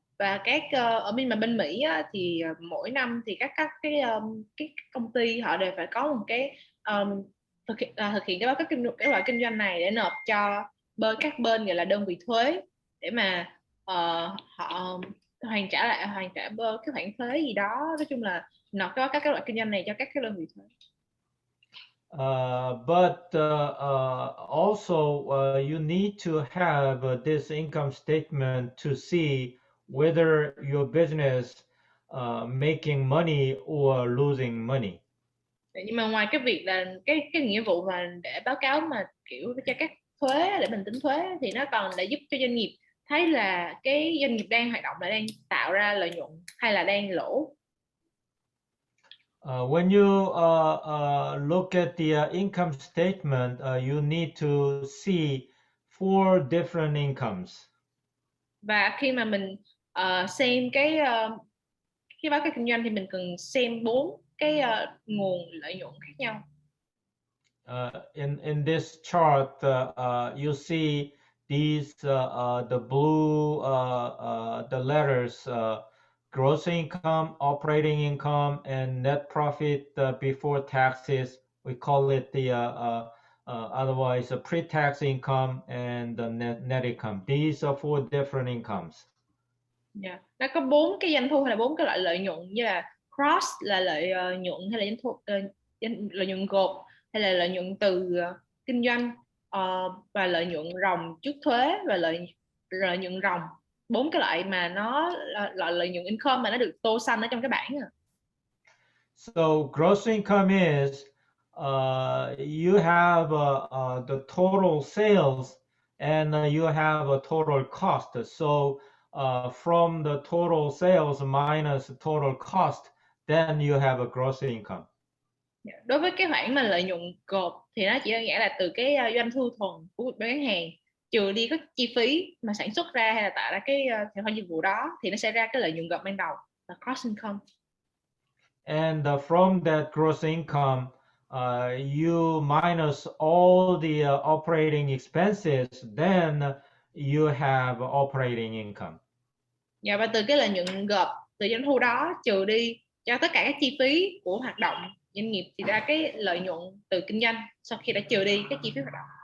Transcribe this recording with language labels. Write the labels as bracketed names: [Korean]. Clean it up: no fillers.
[Vietnamese] Và các ở bên Mỹ á, thì mỗi năm thì các cái công ty họ đều phải có một cái thực hiện cái báo cáo kết quả kinh doanh này để nộp cho các bên gọi là đơn vị thuế để mà họ hoàn trả cái khoản thuế gì đó. Nói chung là nộp cái báo cáo kết quả kinh doanh này cho các cái đơn vị thuế. [English] But also you need to have this income statement to see whether your business making money or losing money. [Vietnamese] Nhưng mà ngoài cái việc là cái nghĩa vụ mà để báo cáo mà kiểu cho các thuế để mình tính thuế thì nó còn để giúp cho doanh nghiệp thấy là cái doanh nghiệp đang hoạt động là đang tạo ra lợi nhuận hay là đang lỗ. [English] When you look at the income statement, you need to see 4 different incomes. [Vietnamese] Và khi mà mình xem cái báo cáo kinh doanh thì mình cần xem 4 cái nguồn lợi nhuận khác nhau. [English] In this chart, you see these the blue the letters gross income, operating income, and net profit before taxes. We call it the otherwise pre-tax income and the net income. These are 4 different incomes. Yeah. [Vietnamese] Nó có 4 cái doanh thu hay là 4 cái loại lợi nhuận, như là gross là lợi nhuận hay là doanh thu lợi nhuận gộp hay là lợi nhuận từ kinh doanh, và lợi nhuận ròng trước thuế và lợi nhuận ròng. 4 cái loại mà nó là lợi nhuận income mà nó được tô xanh ở trong cái bảng. [English] So gross income is you have the total sales and you have a total cost. So from the total sales minus total cost, then you have a gross income. [Vietnamese] Đối với cái khoản mà lợi nhuận gộp thì nó chỉ đơn giản là từ cái doanh thu thuần của một bán hàng trừ đi các chi phí mà sản xuất ra hay là tạo ra cái sản phẩm dịch vụ đó, thì nó sẽ ra cái lợi nhuận gộp ban đầu là gross income. [English] And from that gross income, you minus all the operating expenses, then you have operating income. [Vietnamese] Và từ cái lợi nhuận gộp từ doanh thu đó trừ đi cho tất cả các chi phí của hoạt động doanh nghiệp thì ra cái lợi nhuận từ kinh doanh sau khi đã trừ đi các chi phí hoạt động.